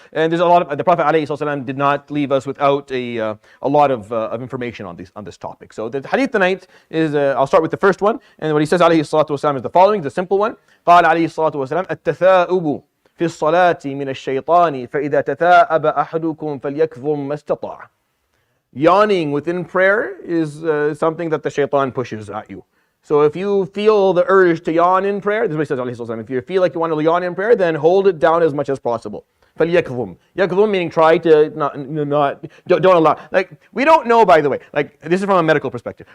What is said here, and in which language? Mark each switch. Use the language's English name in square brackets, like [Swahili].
[English] And there's a lot of, the Prophet ﷺ did not leave us without a lot of information on this topic. So the hadith tonight is, I'll start with the first one. And what he says [Arabic] عليه الصلاة والسلام [English] is the following, the simple one. [Arabic] قال عليه الصلاة والسلام التثاؤب في الصلاة من الشيطان فإذا تثاءب أحدكم فليكظم ما استطاع. [English] Yawning within prayer is something that the shaitan pushes at you. So if you feel the urge to yawn in prayer, this is what he says, alayhi salam, if you feel like you want to yawn in prayer, then hold it down as much as possible. [Arabic] فليكظم. [English] Yakظum meaning try to don't allow. Like, we don't know, by the way, like this is from a medical perspective.